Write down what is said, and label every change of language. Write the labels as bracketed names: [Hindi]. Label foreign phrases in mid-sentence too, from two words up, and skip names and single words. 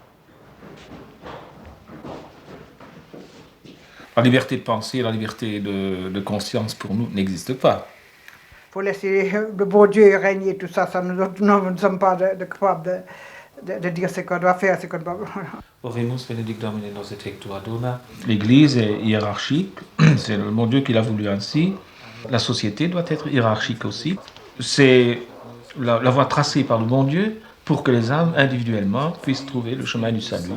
[French] La liberté de penser, la liberté de conscience pour nous n'existe pas. Il faut laisser le bon Dieu régner, tout ça, nous ne sommes pas capables de dire ce qu'on doit faire, ce qu'on doit... [Latin] Oremus Benedict Domine nos et tectua dona. [French] L'Église est hiérarchique, c'est le bon Dieu qui l'a voulu ainsi. La société doit être hiérarchique aussi. C'est la voie tracée par le bon Dieu pour que les âmes individuellement puissent trouver le chemin du salut.